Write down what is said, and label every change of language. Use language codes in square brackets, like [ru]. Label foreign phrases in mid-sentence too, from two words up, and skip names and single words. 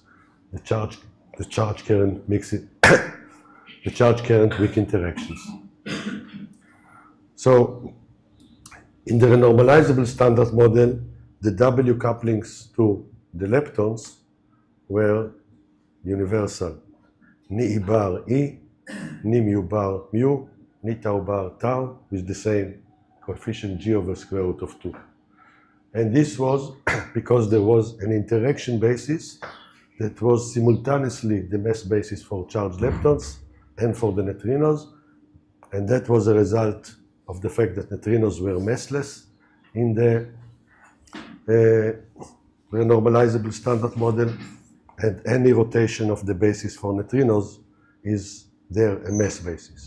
[en] The charge current makes it, the charge current weak interactions. So in the renormalizable standard model, the W couplings to the leptons were universal. Ni bar E, ni mu bar mu, ni tau bar tau, with the same coefficient G over square root of 2. And this was because there was an interaction basis that was simultaneously the mass basis for charged leptons and for the neutrinos, and that was a result of the fact that neutrinos were massless in the renormalizable standard model, and any rotation of the basis for neutrinos is there a mass basis.